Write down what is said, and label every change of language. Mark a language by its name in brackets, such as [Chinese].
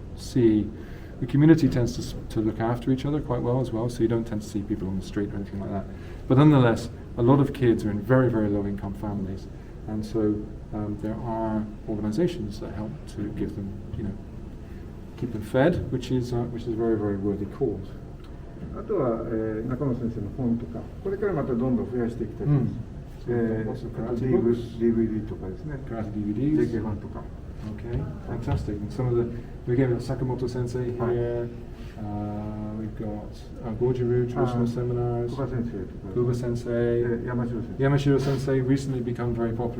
[English] see, the community tends to look after each other quite well as well, so you don't tend to see people on the street or anything like that. But nonetheless, a lot of kids are in very, very low income families, and so there are organizations that help to give them, keep them fed, which is a very, very worthy cause. [Japanese] あとは、中野先生の本とか、これからまたどんどん増やしていきたいです。あと DVD とかですね。 [English] Karate DVDs. [Japanese] JK 版とか。 [English] Okay, fantastic. And some of the, we gave it Sakamoto Sensei here. We've got Gojiru traditional seminars. Kuba Sensei. Kuba Sensei. Yamashiro Sensei. Yamashiro Sensei recently become very popular.